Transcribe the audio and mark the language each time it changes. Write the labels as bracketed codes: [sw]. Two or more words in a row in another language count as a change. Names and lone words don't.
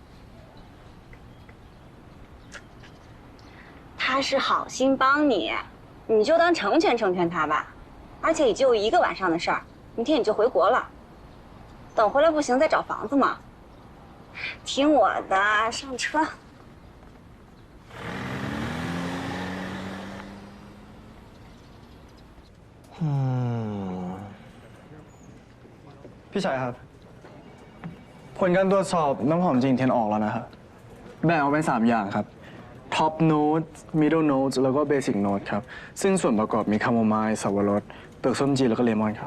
[zh] 他是好心帮你，你就当成全他吧。而且也就1个晚上的事儿，明天你就回国了。等回来不行再找房子嘛。听我的，上车。 [th] พี่ชัยครับผลการตรวจสอบน้ำหอมจริงเทียนออกแล้วนะครับแบ่งออกเป็น3 อย่างครับ [en] Top Note Middle Note [th] แล้วก็ [en] Basic Note [th] ครับซึ่งส่วนประกอบมีคาโมไมล์สับปะรดเปลือกส้มจีนแล้วก็เลมอนครับ